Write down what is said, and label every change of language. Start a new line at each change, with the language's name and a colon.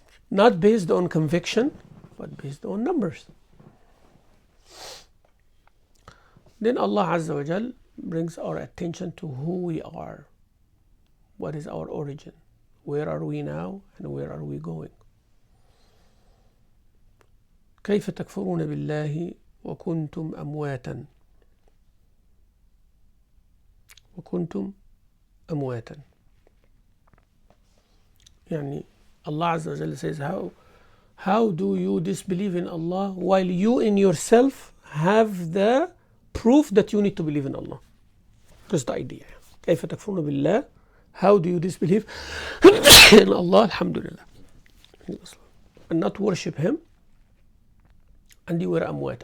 English: Not based on conviction, but based on numbers. Then Allah Azza wa Jal brings our attention to who we are. What is our origin? Where are we now and where are we going?
Arabic: كيف تكفرون بالله وكنتم أمواتا وكنتم أمواتا.
English: يعني Allah Azza wa Jalla says, how do you disbelieve in Allah while you in yourself have the proof that you need to believe in Allah? That's the idea.
Arabic: كيف تكفرون بالله.
English: How do you disbelieve in Allah? Alhamdulillah. And not worship Him. And you were amwat.